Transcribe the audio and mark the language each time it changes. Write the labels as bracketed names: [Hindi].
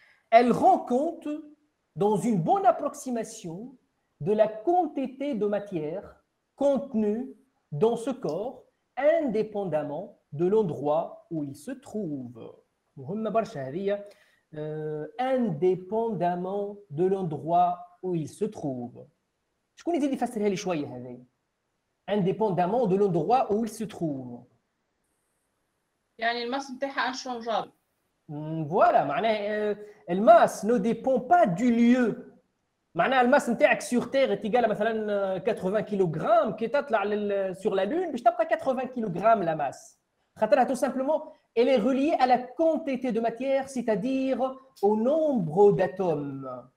[French] Elle rend compte, dans une bonne approximation, de la quantité de matière contenue dans ce corps, indépendamment de l'endroit où il se trouve. [Arabic] مهمة برشا هذه. [French] Indépendamment de l'endroit où il se trouve. [Arabic] شكون يزيد يفسرها لي شويه هذه؟ [French] Indépendamment de l'endroit où il se trouve. [Arabic] يعني الماس نتاعها انشونجابل. [French] Voilà, [Arabic] معناها الماس [French] ne dépend pas du lieu. [Arabic] معناها الماس نتاعك [French] sur terre est égal à [Arabic] مثلا 80 كيلوغرام، كي تطلع [French] sur la lune [Arabic] باش تبقى 80 كيلوغرام [French] la masse. [Arabic] خاطرها [French] tout simplement elle est reliée à la quantité de matière, c'est-à-dire au nombre d'atomes.